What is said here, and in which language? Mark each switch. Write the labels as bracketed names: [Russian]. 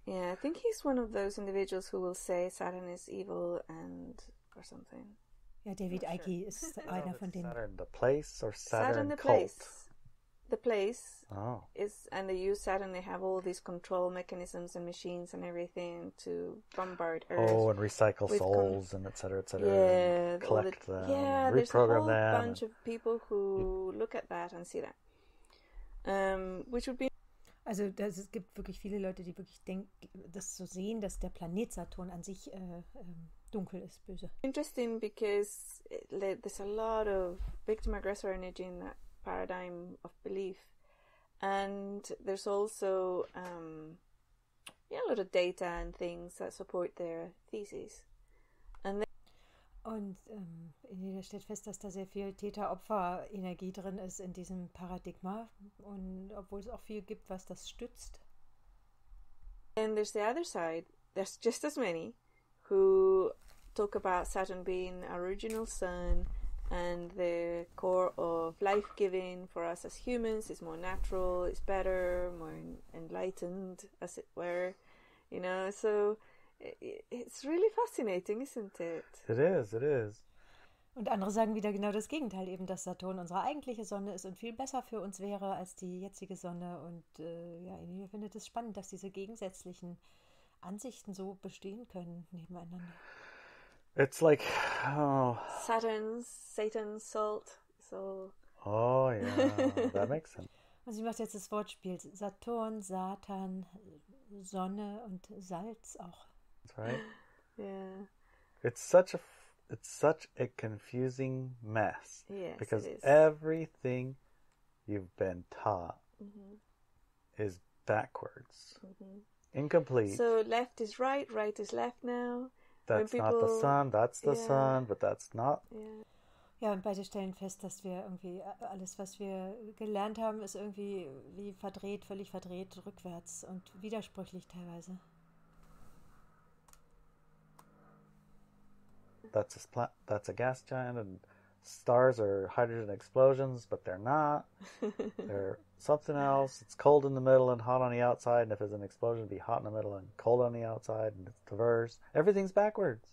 [English] Yeah, I think he's one of those individuals who will say Saturn is evil or something. [German] Ja, David Icke ist einer von denen. [English] Saturn the place or Saturn the cult? Place. The place is, and they use Saturn. They have all these control mechanisms and machines and everything to bombard Earth. Oh, and recycle souls and et cetera, yeah, and collect them, yeah, reprogram there's a whole them. bunch of people who look at that and see that, which would be. [German] Also es gibt wirklich viele Leute, die wirklich das so sehen, dass der Planet Saturn an sich dunkel ist, böse. [English] Interesting, because there's a lot of victim-aggressor energy in that paradigm of belief, And there's also a lot of data and things that support their thesis. [German] Und Inelia stellt fest, dass da sehr viel Täter-Opfer-Energie drin ist in diesem Paradigma. Und obwohl es auch viel gibt, was das stützt. [English] And there's the other side. There's just as many who talk about Saturn being our original sun and the core of life-giving for us as humans is more natural, is better, more enlightened, as it were. You know, so it's really fascinating, isn't it? It is, it is. [German] Und andere sagen wieder genau das Gegenteil, eben, dass Saturn unsere eigentliche Sonne ist und viel besser für uns wäre als die jetzige Sonne. Und ich finde es spannend, dass diese gegensätzlichen Ansichten so bestehen können nebeneinander. [English] It's like, Satan's salt. So. Oh, yeah, that makes sense. [German] Und sie macht jetzt das Wortspiel Saturn, Satan, Sonne und Salz auch. [English] That's right. Yeah. It's such a confusing mess. Yes, because it is. Everything you've been taught is backwards. Incomplete. So left is right is left now. That's not the sun, that's the sun, but that's not. Yeah. [German] Ja, und beide stellen fest, dass wir irgendwie alles, was wir gelernt haben, ist irgendwie wie verdreht, völlig verdreht, rückwärts und widersprüchlich teilweise. [English] That's a gas giant, and stars are hydrogen explosions, but they're not. They're something else. It's cold in the middle and hot on the outside, and if it's an explosion, it'd be hot in the middle and cold on the outside, and it's diverse. Everything's backwards.